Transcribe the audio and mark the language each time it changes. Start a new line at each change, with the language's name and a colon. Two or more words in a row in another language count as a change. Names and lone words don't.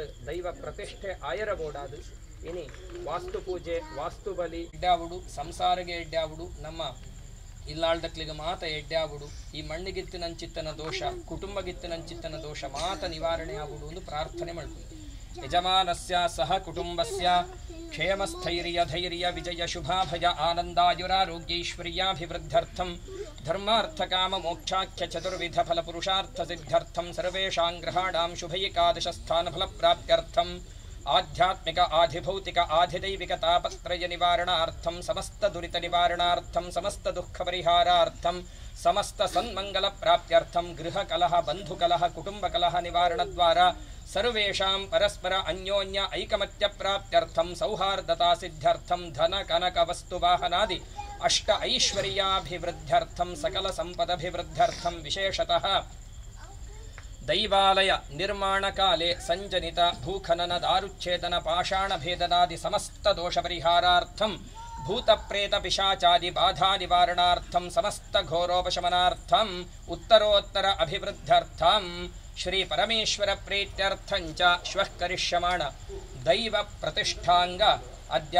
Tulu: ದೈವ ಪ್ರತಿಷ್ಠೆ ಆಯರಬೋಡಾದು ಇನಿ ವಾಸ್ತು ಪೂಜೆ ವಾಸ್ತು ಬಲಿ ಎಡ್ಡಾವುಡು ಸಂಸಾರಗೆ ಎಡ್ಡಾವುಡು ನಮ್ಮ ಇಲ್ಲಾಳ್ದಕ್ಲಿಗೆ ಮಾತ ಎಡ್ಡಾವುಡು ಈ ಮಣ್ಣಿಗಿತ್ತಿನಂಚಿತ್ತನ ದೋಷ ಕುಟುಂಬಗಿತ್ತಿನಂಚಿತ್ತನ ದೋಷ ಮಾತ ನಿವಾರಣೆ ಆಗುಡು ಎಂದು ಪ್ರಾರ್ಥನೆ ಮಾಡ್ತೀವಿ
Sanskrit: ಯಜಮಾನಸ್ಯ ಸಹ ಕುಟುಂಬಸ್ಯ ಕ್ಷೇಮಸ್ಥೈರ್ಯ ಧೈರ್ಯ ವಿಜಯ ಶುಭಾಭಯ ಆನಂದಾಯುರಾರೋಗ್ಯೈಶ್ವರ್ಯಾಭಿವೃದ್ಧ್ಯರ್ಥಂ ಧರ್ಮಾರ್ಥಕಾಮ ಮೋಕ್ಷಾಖ್ಯ ಚತುರ್ವಿಧ ಫಲ ಪುರುಷಾರ್ಥ ಸಿದ್ಧ್ಯರ್ಥಂ ಸರ್ವೇಷಾಂ ಗ್ರಹಾಣಾಂ ಶುಭೈಕಾದಶ ಸ್ಥಾನ ಫಲಪ್ರಾಪ್ತ್ಯರ್ಥಂ ಆಧ್ಯಾತ್ಮಿಕ ಆಧಿಭೌತಿಕ ಆಧಿದೈವಿಕ ತಾಪತ್ರಯ ನಿವಾರಣಾರ್ಥಂ ಸಮಸ್ತ ದುರಿತ ನಿವಾರಣಾರ್ಥಂ ಸಮಸ್ತ ದುಃಖ ಪರಿಹಾರಾರ್ಥಂ ಸಮಸ್ತ ಸನ್ಮಂಗಲ ಪ್ರಾಪ್ತ್ಯರ್ಥಂ ಗೃಹ ಕಲಹ ಬಂಧು ಕಲಹ ಕುಟುಂಬ ಕಲಹ ನಿವಾರಣ ದ್ವಾರ ಸರ್ವೇಷಾಂ ಪರಸ್ಪರ ಅನ್ಯೋನ್ಯ ಐಕಮತ್ಯ ಪ್ರಾಪ್ತ್ಯರ್ಥಂ ಸೌಹಾರ್ದತಾ ಸಿದ್ಧ್ಯರ್ಥಂ ಧನ ಕನಕ ವಸ್ತು ವಾಹನಾದಿ ಅಷ್ಟ ಐಶ್ವರ್ಯಾಭಿವೃದ್ಧ್ಯರ್ಥಂ ಸಕಲ ಸಂಪದಭಿವೃದ್ಧ್ಯರ್ಥಂ ವಿಶೇಷತಃ ದೈವಾಲಯ ನಿರ್ಮಾಣ ಕಾಲೇ ಸಂಜನಿತ ಭೂಖನನ ದಾರುಚ್ಛೇದನ ಪಾಷಾಣ ಭೇದನಾದಿ ಸಮಸ್ತ ದೋಷ ಪರಿಹಾರಾರ್ಥಂ ಭೂತ ಪ್ರೇತ ಪಿಶಾಚಾದಿ ಬಾಧಾ ನಿವಾರಣಾರ್ಥಂ ಸಮಸ್ತ ಘೋರೋಪಶಮನಾರ್ಥಂ ಉತ್ತರೋತ್ತರ ಅಭಿವೃದ್ಧ್ಯರ್ಥಂ ಶ್ರೀ ಪರಮೇಶ್ವರ ಪ್ರೀತ್ಯರ್ಥಂಚ ಶ್ವಃ ಕರಿಷ್ಯಮಾಣ ದೈವ ಪ್ರತಿಷ್ಠಾಂಗ ಅದ್ಯ